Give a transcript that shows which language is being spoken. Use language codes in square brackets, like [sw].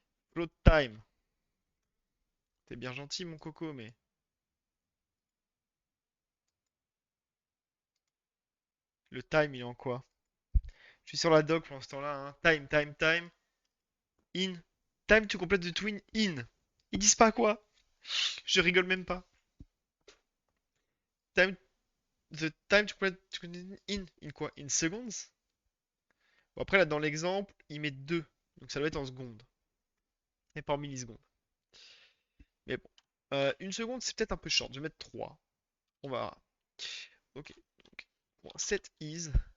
[en] Float time. [fr] T'es bien gentil, mon coco, mais. Le time, il est en quoi? Je suis sur la doc pendant ce temps-là, hein. [en] Time. In. Time to complete the twin in. [fr] Ils disent pas quoi? Je rigole même pas. [en] Time. The time to complete the twin in. In [fr] quoi? [en] In seconds? [fr] Bon, après, là, dans l'exemple, il met 2. Donc ça doit être en secondes. Et pas en millisecondes. Mais bon. Une seconde, c'est peut-être un peu short. Je vais mettre 3. On va. Ok. Donc, bon, [en] set is.